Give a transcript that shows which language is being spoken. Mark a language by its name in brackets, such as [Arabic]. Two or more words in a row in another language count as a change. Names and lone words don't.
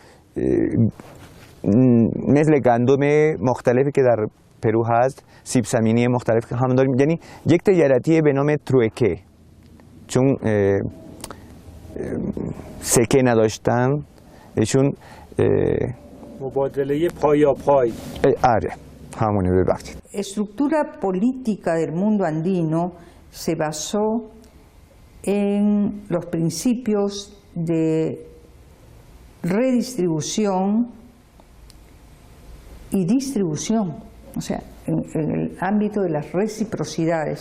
[Persian] مثل گندم مختلفی که در پرو هست، سیب زمینی مختلف که هم داریم، یعنی یک تجارتی به نام تروکه، چون سکه نداشتن ایشون مبادله پای. آره همونه. ببخشید. [Spanish] Estructura política del mundo andino se basó en los principios de redistribución y distribución, o sea, en el ámbito de las reciprocidades.